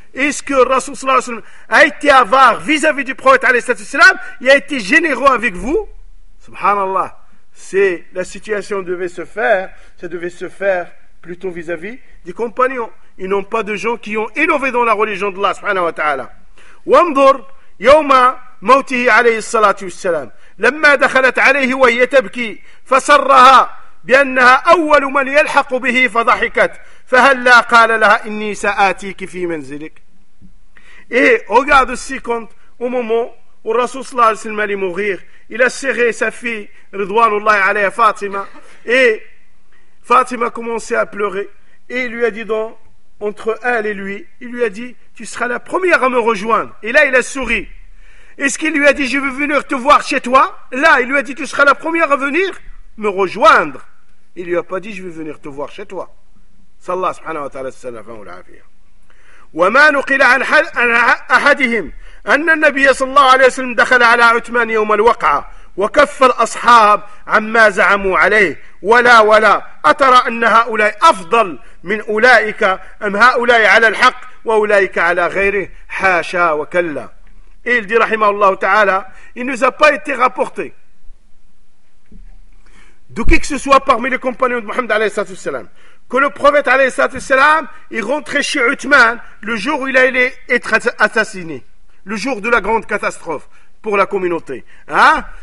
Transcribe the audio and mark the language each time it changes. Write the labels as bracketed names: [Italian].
[French] Est-ce que Rasul sallallahu alayhi wa sallam a été avare vis-à-vis du prophète alayhi wa sallam et a été généreux avec vous? Subhanallah. C'est la situation devait se faire, ça devait se faire plutôt vis-à-vis des compagnons. Ils n'ont pas de gens qui ont innové dans la religion d'Allah subhanahu wa ta'ala. [Arabic] وانظر يوم موته عليه الصلاة والسلام لما دخلت عليه وهي تبكي فسرها بأنها أول من يلحق به فضحكت فهلا قال لها إني سآتيك في منزلك. [French] Et regarde aussi quand au moment où Rasoul sallallahu alayhi wa sallam allait mourir, il a serré sa fille ridwanullah alayha Fatima et Fatima a commencé à pleurer et il lui a dit donc, entre elle et lui, il lui a dit, tu seras la première à me rejoindre. Et là, il a souri. Est-ce qu'il lui a dit, je veux venir te voir chez toi? Là, il lui a dit, tu seras la première à venir me rejoindre. Il lui a pas dit, je veux venir te voir chez toi. [Arabic] Sallallahu subhanahu wa ta'ala, sallallahu alayhi wa sallam. Wa ma nuqila an ahadihim, anna nabiya sallallahu alayhi wa sallam dakhala ala Uthman yawm al-waqa'a. وكف الأصحاب عما زعموا عليه ولا أترى أن هؤلاء أفضل من أولئك أم هؤلاء على الحق وأولئك على غيره حاشا وكلا. [French] Il dit rahimahullah ta'ala, il nous a pas été rapporté de qui que ce soit parmi les compagnons de Mohammed alayhi salatu wassalam que le prophète alayhi salatu wassalam est rentré chez Uthman le jour où il allait être assassiné, le jour de la grande catastrophe pour la communauté, hein.